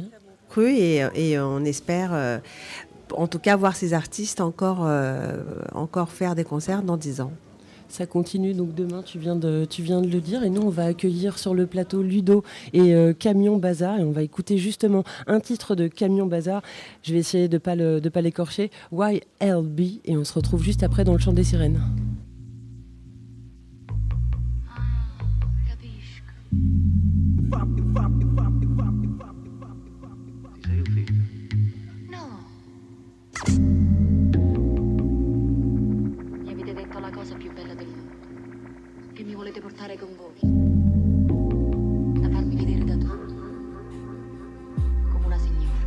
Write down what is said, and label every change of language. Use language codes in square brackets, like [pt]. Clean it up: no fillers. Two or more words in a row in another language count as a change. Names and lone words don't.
[fr] Cru et on espère en tout cas voir ces artistes encore faire des concerts dans 10 ans. Ça continue, donc demain tu viens de le dire, et nous on va accueillir sur le plateau Ludo et Camion Bazar, et on va écouter justement un titre de Camion Bazar. Je vais essayer de pas l'écorcher, YLB, et on se retrouve juste après dans le chant des sirènes. [it] Mi avete detto la cosa più bella del mondo, che mi volete portare con voi, da farmi vedere da tutto, come una signora.